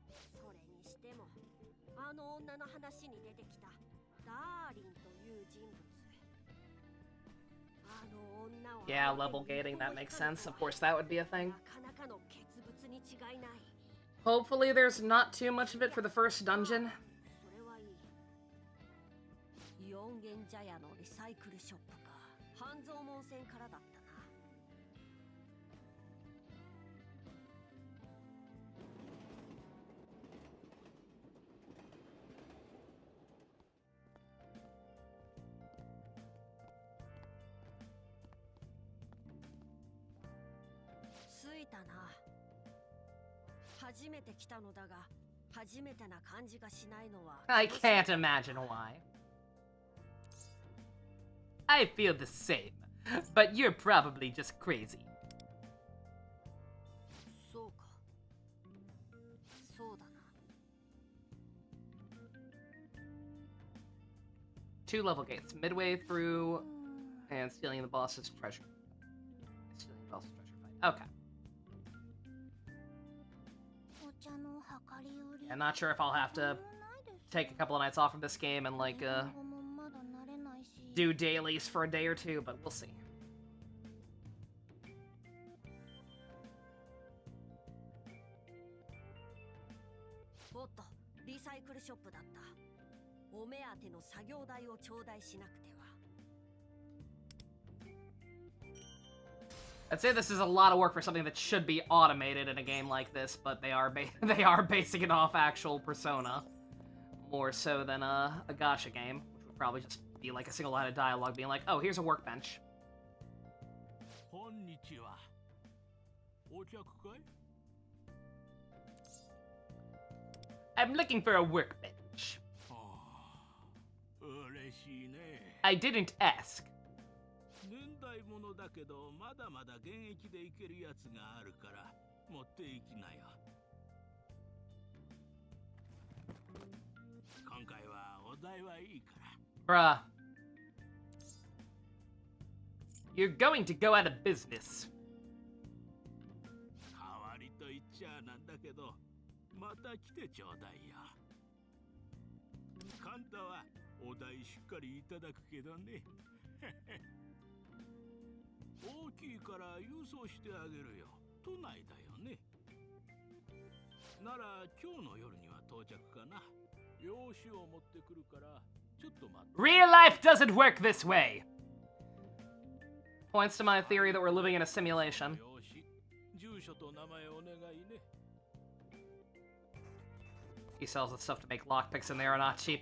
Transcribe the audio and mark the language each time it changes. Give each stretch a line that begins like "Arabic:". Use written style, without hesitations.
Japanese: それにしてもあの女の話に出てきたダーリンという人物。あの女を
English: Yeah, level gating, that makes sense. Of course, that would be a thing.
Japanese: なかなかの傑物に違いない。
English: Hopefully there's not too much of it for the first dungeon.
Japanese: それはいい。四軒茶屋のリサイクルショップか。半蔵門線からだったな。着いたな。初めて来たのだが、初めてな感じがしないのは。
English: I can't imagine why. I feel the same, but you're probably just crazy.
Japanese: そうか。そうだな。
English: 2 level gates, midway through, and stealing the boss's treasure. Stealing the boss's treasure fight. Okay. I'm not sure if I'll have to take a couple of nights off from this game and, like, do dailies for a day or two, but we'll see.
Japanese: おっと、リサイクルショップだった。お目当ての作業台を頂戴しなくては。
English: I'd say this is a lot of work for something that should be automated in a game like this, but they are they are basing it off actual Persona, more so than a gacha game, which would probably just be like a single line of dialogue being like, "Oh, here's a workbench."
Japanese: こんにちは。お客かい？
English: I'm looking for a workbench.
Japanese: 嬉しいね。
English: I didn't ask.
Japanese: 年代物だけどまだまだ現役でいけるやつがあるから持っていきなよ。今回はお題はいいから。
English: Bruh. You're going to go out of business.
Japanese: 代わりと言っちゃなんだけど、また来てちょうだいよ。カンタはお題しっかりいただくけどね。大きいから郵送してあげるよ。都内だよね。なら今日の夜には到着かな。用紙を持ってくるからちょっと待って。
English: Real life doesn't work this way. Points to my theory that we're living in a simulation.
Japanese: 用紙、住所と名前お願いね。
English: He sells the stuff to make lockpicks and they are not cheap.